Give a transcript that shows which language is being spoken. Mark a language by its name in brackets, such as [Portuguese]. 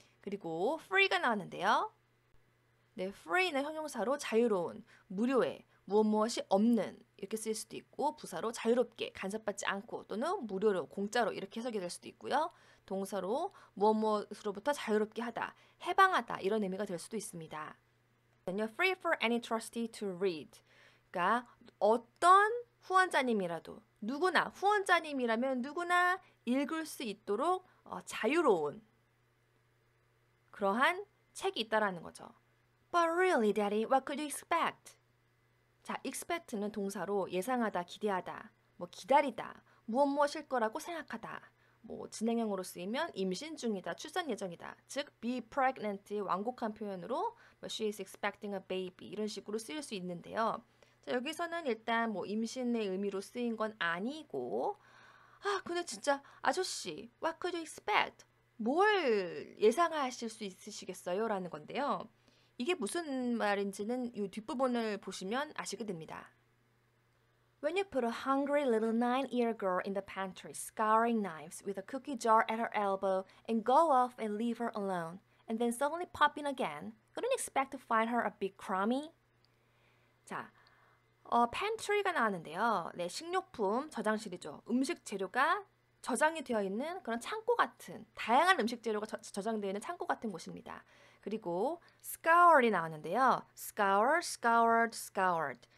[Korean] 그리고 free가 나왔는데요. 네, free는 형용사로 자유로운, 무료의, 무엇이 없는 이렇게 쓰일 수도 있고 부사로 자유롭게 간섭받지 않고 또는 무료로 공짜로 이렇게 해석이 될 수도 있고요. 동사로 무엇으로부터 자유롭게 하다, 해방하다 이런 의미가 될 수도 있습니다. [English] Free for any trustee to read. [Korean] 그러니까 어떤 후원자님이라도 후원자님이라면 누구나 읽을 수 있도록 자유로운 그러한 책이 있다라는 거죠. [English] But really, Daddy, what could you expect? [Korean] 자, expect는 동사로 예상하다, 기대하다, 뭐 기다리다, 무엇일 거라고 생각하다. 뭐 진행형으로 쓰이면 임신 중이다, 출산 예정이다. 즉, [English] be pregnant [Korean] 의 완곡한 표현으로 [English] she is expecting a baby [Korean] 이런 식으로 쓰일 수 있는데요. 자, 여기서는 일단 뭐 임신의 의미로 쓰인 건 아니고 근데 진짜 아저씨, [English] what could you expect? [Korean] 뭘 예상하실 수 있으시겠어요? 라는 건데요. 이게 무슨 말인지는 이 뒷부분을 보시면 아시게 됩니다. [English] When you put a hungry little 9-year girl in the pantry scouring knives with a cookie jar at her elbow and go off and leave her alone, and then suddenly pop in again, couldn't expect to find her a big crummy? [Korean] 자, pantry가 나왔는데요. 네, 식료품 저장실이죠. 음식 재료가 저장이 되어 있는 그런 창고 같은 다양한 음식 재료가 저장되어 있는 창고 같은 곳입니다. 그리고 scour이 나왔는데요. [English] scour, scoured, scoured.